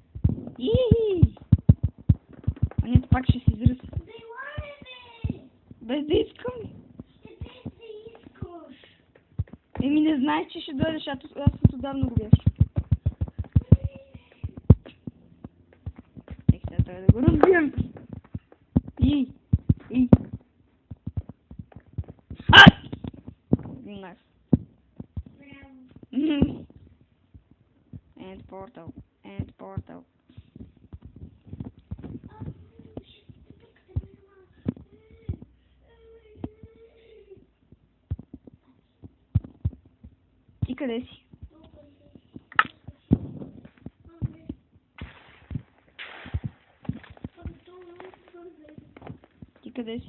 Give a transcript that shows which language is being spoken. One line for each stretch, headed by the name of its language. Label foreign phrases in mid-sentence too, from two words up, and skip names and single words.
Bulgarian: Анята пак ще си изръси. Без да искам. Еми не знаеш, че ще дойдеш, аз от отдавна го бях. Сега трябва да го разбием.
English: Nice. And portal.
Bulgarian: Ти къде си? Ти къде си?